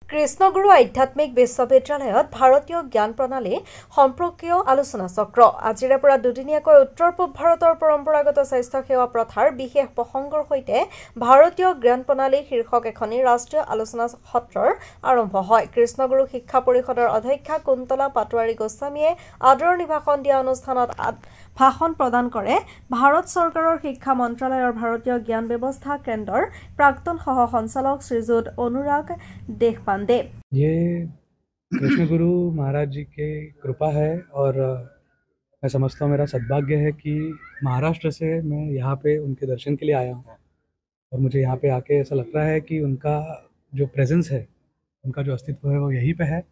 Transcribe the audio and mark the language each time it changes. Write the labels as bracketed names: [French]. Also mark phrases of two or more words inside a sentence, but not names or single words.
[Assamese] কৃষ্ণগুৰু আধ্যাত্মিক বিশ্ববিদ্যালয়ত ভাৰতীয় জ্ঞান প্ৰণালী সম্পৰ্কীয় আলোচনা চক্ৰ আজিৰে পৰা দুদিনীয়াকৈ উত্তৰ পূব ভাৰতৰ পৰম্পৰাগত স্বাস্থ্য সেৱা প্ৰথাৰ বিশেষ প্ৰসংগৰ সৈতে ভাৰতীয় জ্ঞান প্ৰণালী শীৰ্ষক এখনি ৰাষ্ট্ৰীয় আলোচনা সত্ৰৰ আৰম্ভ হয়। কৃষ্ণগুৰু শিক্ষা পৰিষদৰ অধ্যক্ষা কুন্তলা পাটোৱাৰী গোস্বামীয়ে আদৰণি ভাষণ দিয়া অনুষ্ঠানত ভাষণ প্ৰদান কৰে ভাৰত চৰকাৰৰ শিক্ষা মন্ত্ৰালয়ৰ ভাৰতীয় জ্ঞান ব্যৱস্থা কেন্দ্ৰৰ প্ৰাক্তন সহ সঞ্চালক শ্ৰীযুত অনুৰাগ देशपांडे। [Hindi] ये कृष्ण गुरु महाराज जी की कृपा है और मैं समझता हूँ मेरा सद्भाग्य है कि महाराष्ट्र से मैं यहाँ पे उनके दर्शन के लिए आया हूँ और मुझे यहाँ पे आके ऐसा लग रहा है कि उनका जो प्रेजेंस है, उनका जो अस्तित्व है वो यहीं पे है।